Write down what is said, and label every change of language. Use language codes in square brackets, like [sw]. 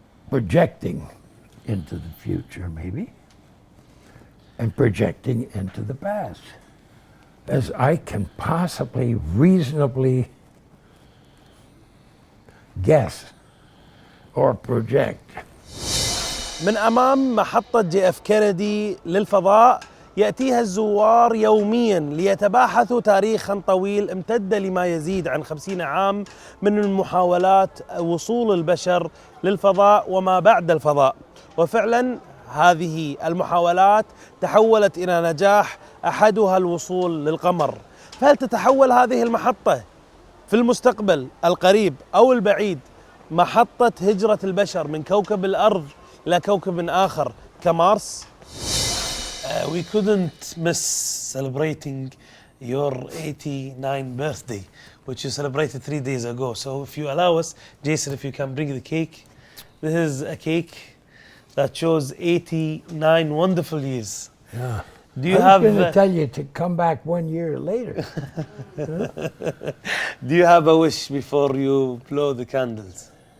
[en] projecting into the future, maybe, and projecting into the past, as I can possibly reasonably guess or project. [ar] من أمام محطة جي اف كينيدي للفضاء يأتيها الزوار يوميا ليتباحثوا تاريخا طويل امتد لما يزيد عن 50 عام من المحاولات وصول البشر للفضاء وما بعد الفضاء. وفعلا هذه المحاولات تحولت إلى نجاح، أحدها الوصول للقمر. فهل تتحول هذه المحطة في المستقبل القريب أو البعيد محطة هجرة البشر من كوكب الأرض إلى كوكب آخر كمارس؟ [en] We couldn't miss celebrating your 89th birthday, which you celebrated 3 days ago. So if you allow us, Jason, if you can bring the cake. This is a cake that shows 89 wonderful years. Yeah. Do you I was going to tell you to come back 1 year later. Do you have a wish before you blow the candles?